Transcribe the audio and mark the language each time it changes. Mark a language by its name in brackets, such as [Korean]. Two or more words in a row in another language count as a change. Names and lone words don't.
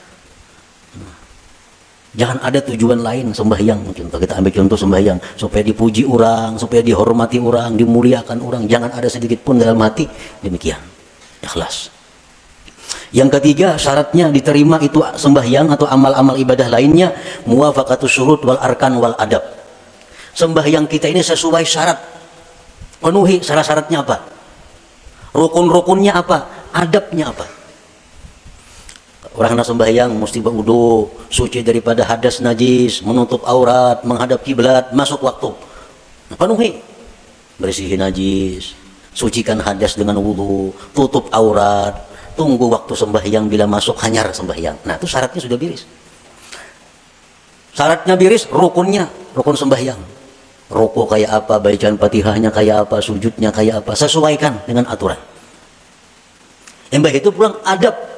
[Indonesian] Jangan ada tujuan lain sembahyang. Contoh kita ambil contoh sembahyang supaya dipuji orang, supaya dihormati orang, dimuliakan orang. Jangan ada sedikit pun dalam hati demikian. Ikhlas. Yang ketiga, syaratnya diterima itu sembahyang atau amal-amal ibadah lainnya [Arabic] موافقة الشروط والأركان والآداب. [Indonesian] Sembahyang kita ini sesuai syarat. Penuhi syarat-syaratnya apa? Rukun-rukunnya apa? Adabnya apa? Orang hendak sembahyang mesti berwudu, suci daripada hadas najis, menutup aurat, menghadap kiblat, masuk waktu. [Banjar] Nah, penuhi. Bersihin najis, sucikan hadas dengan wudu, tutup aurat, tunggu waktu sembahyang, bila masuk hanyar sembahyang. Nah, itu syaratnya sudah biris. Syaratnya biris, rukunnya, rukun sembahyang. [Indonesian] Ruku kayak apa, bacaan Fatihahnya kayak apa, sujudnya kayak apa, sesuaikan dengan aturan. [Banjar] Embah itu pulang adab.